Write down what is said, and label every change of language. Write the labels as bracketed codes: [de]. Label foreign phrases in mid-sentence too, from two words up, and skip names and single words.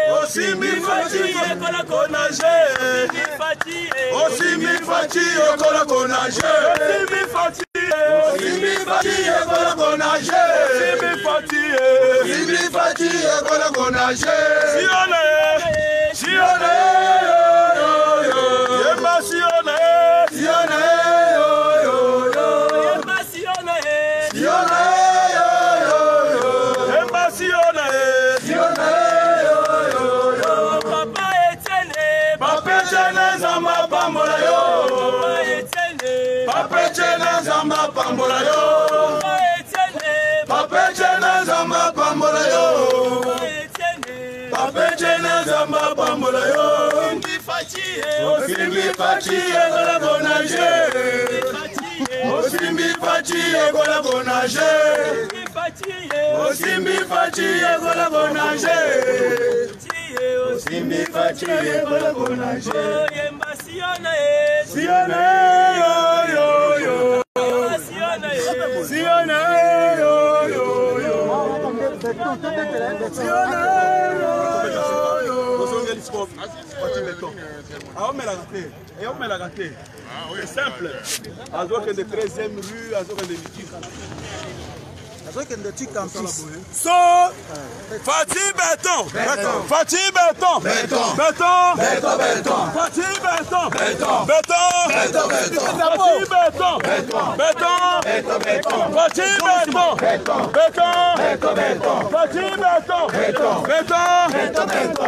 [ln] Osimbi Fati Ekola Konage. Osimbi Fati Ekola Konage. Osimbi Fati Ekola Konage. Osimbi Fati Ekola Konage. Sione, Sione, Yemba Sione, Sione, Yemba Sione, Sione, Yemba Sione, Sione, Papa Etienne, Papa Etienne Zamba Pambola yo, Papa Etienne Zamba Pambola yo, Papa Etienne Zamba Pambola yo, Papa Etienne Zamba Pambola yo, Osimbi Fati Ekola Konage. Osimbi Fati Ekola Konage. Osimbi Fati Ekola Konage. Osimbi Fati Ekola Konage. Sione yo yo yo. Sione yo yo yo. Sione yo yo yo. [fr] On la raté. C'est simple. [ln] Azoke de 13e rue, Azoke de Miki. Azoke de Campus. So, Fati Béton. Fati Béton. Béton. Béton. Béton. Béton. Fati Béton. Béton. Béton. Béton. Fati Béton. Béton. Béton. Béton. Fati Béton. Béton. Béton. Béton. Fati Béton. Béton. Béton. Béton.